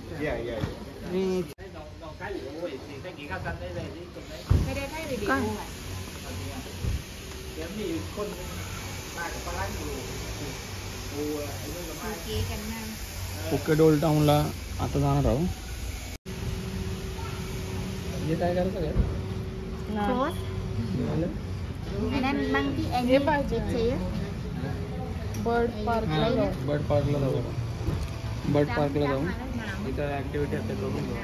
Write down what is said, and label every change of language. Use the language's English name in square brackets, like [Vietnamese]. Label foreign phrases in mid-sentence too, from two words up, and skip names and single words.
[Marathi] फुकेट ओल्ड टाउनला आता जाणार आहोत. हे काय करायचं काय? อันนั้นบางที่แอนนี่เจ๊ [English] bird park [Marathi] जाऊ. [English] bird park [Marathi] जाऊ. [English] bird park [Marathi] जाऊन इथं ॲक्टिव्हिटी असते करून घेऊ.